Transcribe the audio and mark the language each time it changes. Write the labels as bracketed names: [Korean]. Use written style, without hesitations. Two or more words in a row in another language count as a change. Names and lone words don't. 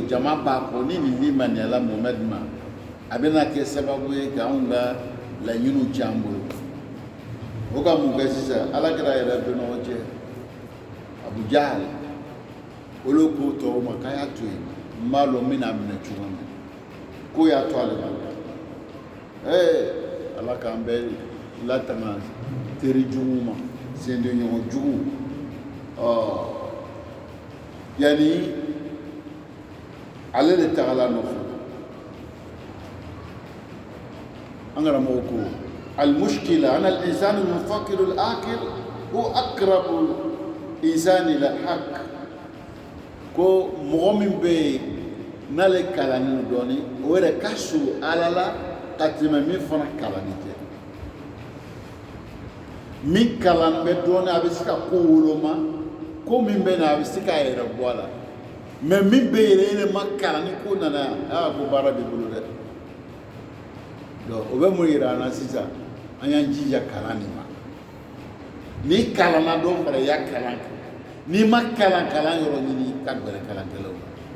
[Bambara] jama b'a kɔ ni nin limaniyala Mohamɛdi ma a bɛna kɛ sababu ye k'anw ka laɲiniw tiɲɛ an bolo o ka mun kɛ sisan Alakira yɛrɛ bɛ ɲɔgɔn cɛ Abu Jahal olu k'o tɔɔrɔ ma k'a y'a to yen n b'a dɔn n bɛna minɛ cogo min k'o y'a to ale ma Ala k'an bɛɛ latanga teri juguw ma sendenɲɔgɔn juguw yani ale de tagala nɔfɛ an karamɔgɔ ko [Arabic] المشكلة أن الإنسان المفكر العاقل هو أقرب إنسان إلى الحق [Bambara] ko mɔgɔ min bɛ yen n'ale kalannen dɔɔnin o yɛrɛ ka surun Ala la ka tɛmɛ min fana kalannen tɛ min kalan bɛ dɔɔnin a bɛ se ka ko woloma ko min bɛ na a bɛ se k'a yɛrɛ bɔ a la mais min bɛ yɛrɛ ma kalan ni ko nana yan ko baara b'i bolo dɛ donc o bɛ mun yira an na sisan an y'an jija kalan nin ma n'i kalanna dɔ fara i y'a kalan kɛ n'i ma kalan yɔrɔ ɲini ka gɛrɛ kalankɛlaw la